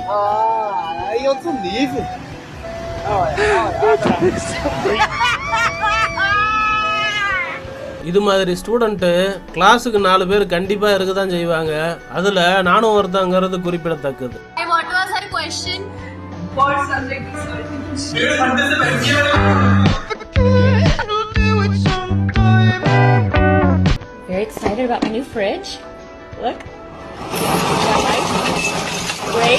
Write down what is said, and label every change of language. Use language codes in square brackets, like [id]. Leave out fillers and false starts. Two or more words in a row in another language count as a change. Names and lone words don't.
[pt] Ah, aí outro nível. [ta] இது மாதிரி [en] student class [ta] 4 பேர் கண்டிப்பா இருக்கதான் செய்வாங்க. அதுல நானும் ஒருத்தங்கிறது குறிப்பிடத்தக்கது. [en] What was her question? Very excited about my new fridge. Look. Wait.